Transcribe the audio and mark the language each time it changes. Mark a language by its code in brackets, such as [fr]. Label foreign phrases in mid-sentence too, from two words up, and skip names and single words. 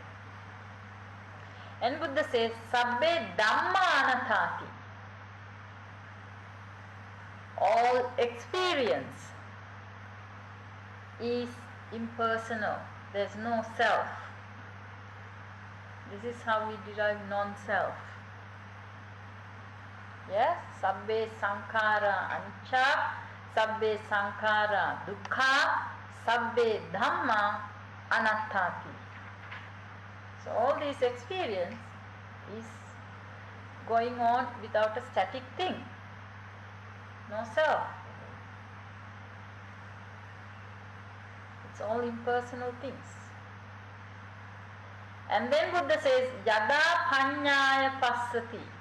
[en] And Buddha says, [pi] Sabbe Dhamma Anathati, [en] all experience is impersonal. There's no self. This is how we derive non-self. Yes? [pi] Sabbe Sankhara Anicca, Sabbe Sankhara Dukkha, Sabbe Dhamma Anattati. [en] So all this experience is going on without a static thing. No self. It's all impersonal things. And then Buddha says, [pi] Yada Panyaya Passati.